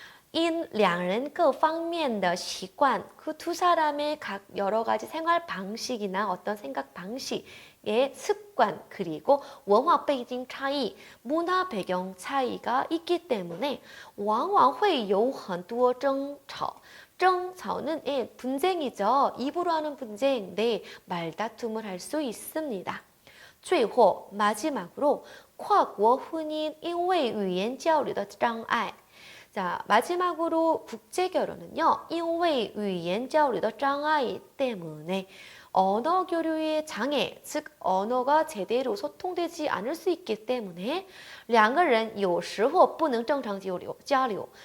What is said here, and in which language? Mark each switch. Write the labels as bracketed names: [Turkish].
[Chinese] 因两人各方面的习惯, [Korean] 그 두 사람의 각 여러 가지 생활 방식이나 어떤 생각 방식의 습관, 그리고 [Chinese] 文化背景差异, [Korean] 문화 배경 차이가 있기 때문에 [Chinese] 往往会有很多争吵. [Korean] 争吵는 분쟁이죠. 입으로 하는 분쟁, 네, 말다툼을 할 수 있습니다. [Chinese] 最后, [Korean] 마지막으로 [Chinese] 跨国婚姻因为语言交流的障碍. [Korean] 자, 마지막으로 국제 결혼은요. [Chinese] 因为语言交流的障碍 [Korean] 때문에 언어 교류의 장애, 즉 언어가 제대로 소통되지 않을 수 있기 때문에 [Chinese] 两个人有时候不能正常交流.